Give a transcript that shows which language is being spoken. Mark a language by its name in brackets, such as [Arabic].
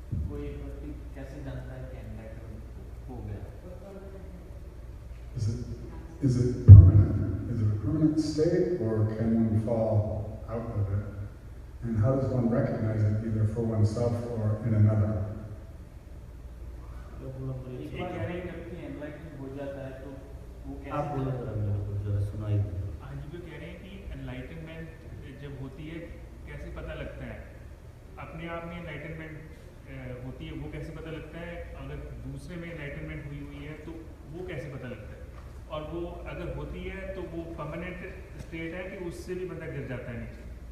[Hindi] कोई व्यक्ति कैसे जानता है कि एनलाइटनमेंट हो गया? [English] Is it permanent? Is it a permanent state, or can one fall out of it? And how does one recognize it, either for oneself or in another? [Hindi] एक बार कह रहे हैं व्यक्ति एनलाइटन हो जाता है तो वो कैसे? आप बोले जरा, मेरे को जरा सुनाई दे। हाँ जी, वो कह रहे हैं कि एनलाइटनमेंट जब होती है कैसे पता लगता है, अपने आप में एनलाइटनमेंट होती है वो कैसे पता लगता है, अगर दूसरे में एनलाइटनमेंट हुई है तो वो कैसे पता लगता है, और वो अगर होती है तो वो परमानेंट स्टेट है कि उससे भी बंदा गिर जाता है नीचे?